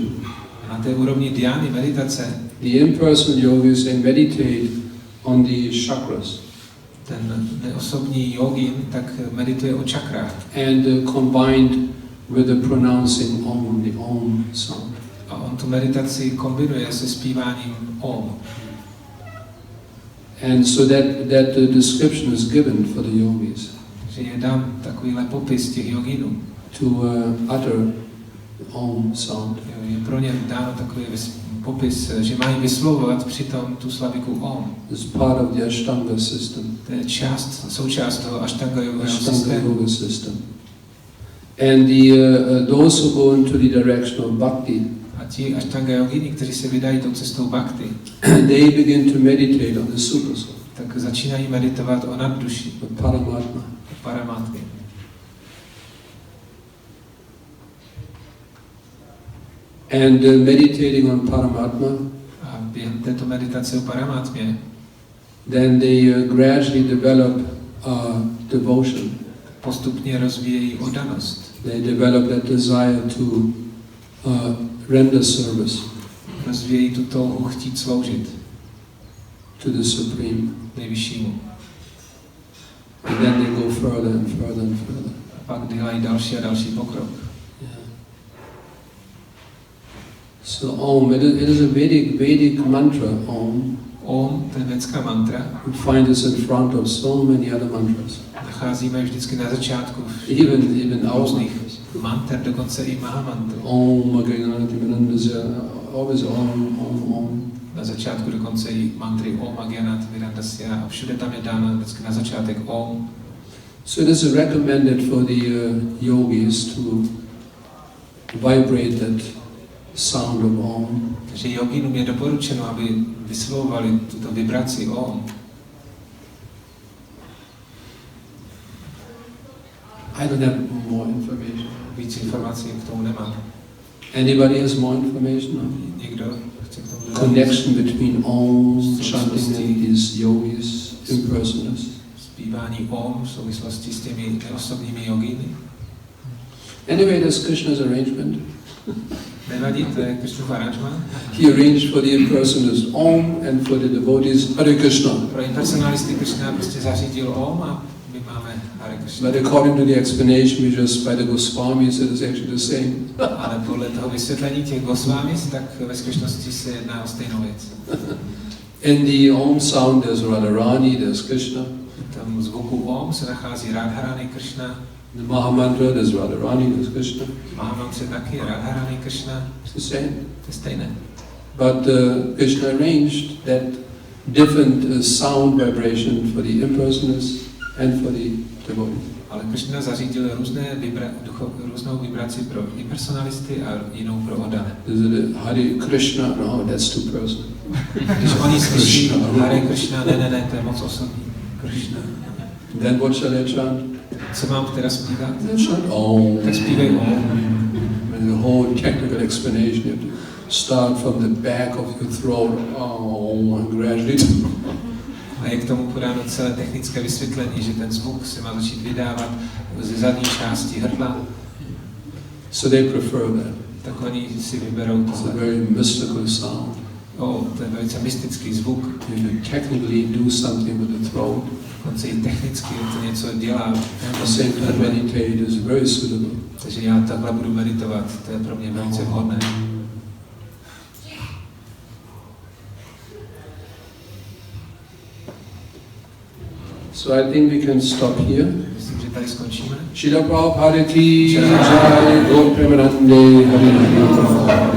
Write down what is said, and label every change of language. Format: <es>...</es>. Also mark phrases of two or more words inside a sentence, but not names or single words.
<cs>na té úrovni dhyány, meditace,</cs> <en>the impersonal yogis, they meditate on the chakras.</en> <cs>Ten neosobní yogin tak medituje o čakrách.</cs> <en>And combined with the pronouncing Om, the Om sound.</en> <cs>A on tu meditaci kombinuje se zpíváním Om.</cs> <en>And so that the description is given for the yogis.</en> <cs>Že je dám takovýhle popis těch yoginů.</cs> <en>To utter Om sound.</en> <cs>Je pro ně dáno takový popis, že mají vyslovovat přitom tu slaviku Om.</cs> <en>It's part of the Ashtanga system.</en> <cs>To je součást toho Ashtanga yoga system.</cs> <en>And those who go into the direction of bhakti,</en> <cs>a ti Ashtanga yogini, kteří se vydají tou cestou bhakti,</cs> <en>they begin to meditate on the supersoul.</en> <cs>Tak začínají meditovat o nadduši, o Paramatma. O Paramatmě.</cs> <en>And meditating on Paramatma,</en> <cs>a během této meditace o Paramatmě,</cs> <en>then they gradually develop devotion.</en> <cs>Postupně rozvíjejí oddanost.</cs> <en>They develop that desire to render service.</en> <cs>Rozvíjejí tu touhu chtít sloužit.</cs> <en>To the Supreme.</en> <cs>Nejvyššímu.</cs> <en>And then they go further and further and further.</en> <cs>A pak dělají další a další pokrok.</cs> <en>So Om, it is a Vedic mantra, Om.</en> <cs>Om, to je védská mantra.</cs> <en>You find this in front of so many other mantras.</en> <cs>Nacházíme vždycky na začátku even různých manter, dokonce i Mahamantru.</cs> <en>Om, always Om, Om, Om.</en> <cs>Na začátku dokonce i mantry</cs> <sa>ॐ अज्ञानत् विरन्दस्य</sa> <cs>a všude tam je dáno vždycky na začátek Om.</cs> <en>So it is recommended for the yogis to vibrate that sound of Om.</en> <cs>Takže joginům je doporučeno, aby vyslovovali tuto vibraci Om.</cs> <en>I don't have more information.</en> <cs>Víc informací k tomu nemám.</cs> <en>Anybody has more information? No?</en> <cs>Někdo chce k tomu dodat?</cs> <en>Connection between Om, chanting and these yogis, impersonalists.</en> <cs>Zpívání Om v souvislosti s těmi neosobními jogíny.</cs> <en>Anyway, that's Krishna's arrangement.</en> <cs>Nevadí, to je Krishnův aranžmán.</cs> <en>He arranged for the impersonalists Om and for the devotees Hare Krishna.</en> <cs>Pro impersonalisty Krishna prostě zařídil Om a my máme Hare Krishna.</cs> <en>But according to the explanation we just by the Goswamis, it is actually the same.</en> <cs>Ale podle toho vysvětlení těch Goswamis, tak ve skutečnosti se jedná o stejnou věc.</cs> <en>In the Om sound there's Radharani, there's Krishna.</en> <cs>V tom zvuku Om se nachází Radharani Krishna.</cs> <en>The Mahamantra, there's Radharani, there's Krishna.</en> <cs>Mahamantře taky Radharani Krishna.</cs> <en>It's the same.</en> <cs>To je stejné.</cs> <en>But Krishna arranged that different sound vibration for the impersonalists and for the devotees.</en> <cs>Ale Krishna zařídil různou vibraci pro impersonalisty a jinou pro oddané.</cs> <en>Is it Hare Krishna? No, that's too personal.</en> <cs>Když oni slyší Hare Krishna, ne, to je moc osobní. Krishna.</cs> <en>Then what shall I chant?</en> <cs>Co mám teda zpívat?</cs> <en>Chant Om.</en> <cs>Tak zpívej Om.</cs> <en>And the whole technical explanation, you have to start from the back of your throat, Om, and gradually.</en> <cs>A je k tomu podáno celé technické vysvětlení, že ten zvuk se má začít vydávat ze zadní části hrdla.</cs> <en>So they prefer that.</en> <cs>Tak oni si vyberou</cs> <en>It's a</en> <cs>tohle.</cs> <en>very mystical sound.</en> <cs>To je velice mystický zvuk.</cs> <en>You technically do something with the throat.</en> <cs>Dokonce i technicky to něco dělá.</cs> <en>At the same time, meditate is very suitable.</en> <cs>Takže já takhle budu meditovat, to je pro mě velice vhodné.</cs> <en>So I think we can stop here.</en> <cs>Myslím, že tady skončíme.</cs> <hi>श्रील प्रभुपाद की जय, गौर प्रेमानन्दे, हरे कृष्ण.</hi>